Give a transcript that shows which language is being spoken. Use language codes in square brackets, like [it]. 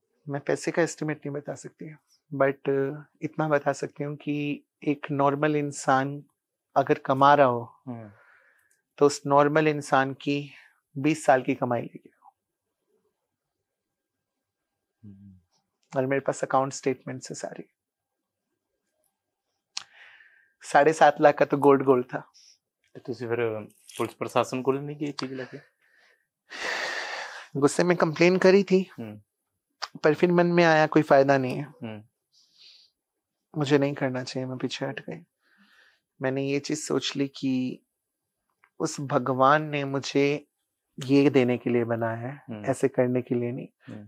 [hi] मैं पैसे का एस्टिमेट नहीं बता सकती, बट इतना बता सकती हूँ कि एक नॉर्मल इंसान अगर कमा रहा हो तो उस नॉर्मल इंसान की 20 साल की कमाई लेगी। और मेरे पास अकाउंट स्टेटमेंट है सारी। 7.5 लाख का तो गोल्ड था। [pa] ਤੇ ਤੁਸੀਂ ਫਿਰ ਪੁਲਿਸ ਪ੍ਰਸ਼ਾਸਨ ਕੋਲ ਨਹੀਂ ਗਏ ਚੀਜ਼ ਲੈ ਕੇ? [hi] गुस्से में कंप्लेन करी थी, पर फिर मन में आया कोई फायदा नहीं है, मुझे नहीं करना चाहिए, मैं पीछे हट गई। मैंने ये चीज सोच ली कि उस भगवान ने मुझे ये देने के लिए बनाया है, ऐसे करने के लिए नहीं।